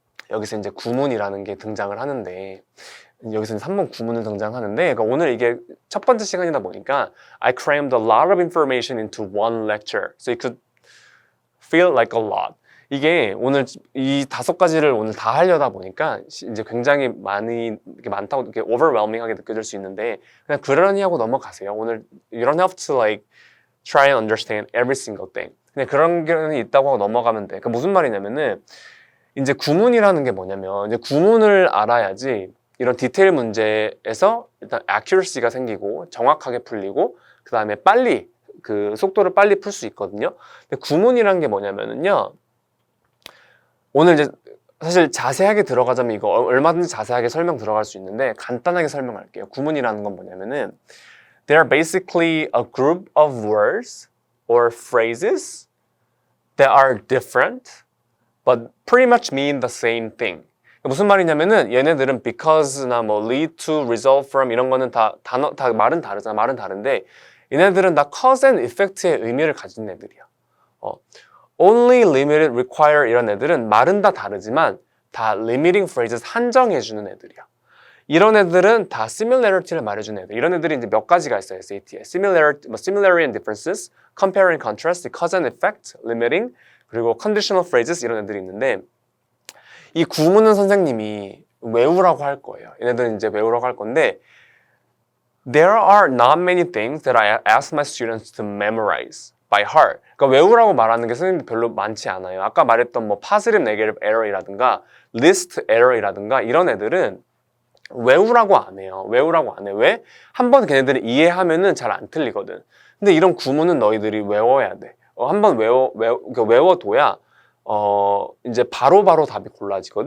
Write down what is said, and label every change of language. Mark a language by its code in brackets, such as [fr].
[ko] 여기서 이제 구문이라는 게 등장을 하는데, 여기서 3번 구문을 등장하는데, 그러니까 오늘 이게 첫 번째 시간이다 보니까 [en] I crammed a lot of information into one lecture, so it could feel like a lot. [ko] 이게 오늘 이 5가지를 오늘 다 하려다 보니까 이제 굉장히 많다고 이렇게 overwhelming하게 느껴질 수 있는데, 그냥 그러니 하고 넘어가세요. 오늘 [en] you don't have to like try and understand every single thing. [ko] 그냥 그런 게 있다고 하고 넘어가면 돼. 그러니까 무슨 말이냐면은 이제 구문이라는 게 뭐냐면 이제 구문을 알아야지 이런 디테일 문제에서 일단 accuracy가 생기고 정확하게 풀리고 그 다음에 빨리 그 속도를 빨리 풀 수 있거든요. 근데 구문이라는 게 뭐냐면은요, 오늘 이제 사실 자세하게 들어가자면 이거 얼마든지 자세하게 설명 들어갈 수 있는데 간단하게 설명할게요. 구문이라는 건 뭐냐면은 [en] they are basically a group of words or phrases that are different but pretty much mean the same thing. [ko] 무슨 말이냐면은 얘네들은 because나 뭐 lead to, result from 이런 거는 다 말은 다르잖아. 말은 다른데 얘네들은 다 cause and effect의 의미를 가진 애들이야. only, limited, require 이런 애들은 말은 다 다르지만 다 limiting phrases 한정해주는 애들이야. 이런 애들은 다 similarity를 말해주는 애들. 이런 애들이 이제 몇 가지가 있어요, SAT에. [en] similarity and differences, compare and contrast, cause and effect, limiting, [ko] 그리고 [en] conditional phrases [ko] 이런 애들이 있는데, 이 구문은 선생님이 외우라고 할 거예요. 얘네들은 이제 외우라고 할 건데 [en] there are not many things that I ask my students to memorize by heart. [ko] 그러니까 외우라고 말하는 게 선생님들 별로 많지 않아요. 아까 말했던 뭐 positive, negative error이라든가 list error이라든가 이런 애들은 외우라고 안 해요. 외우라고 안 해. 왜? 한번 걔네들이 이해하면은 잘 안 틀리거든. 근데 이런 구문은 너희들이 외워야 돼. 한번 외워둬야 이제 바로바로 답이 골라지거든.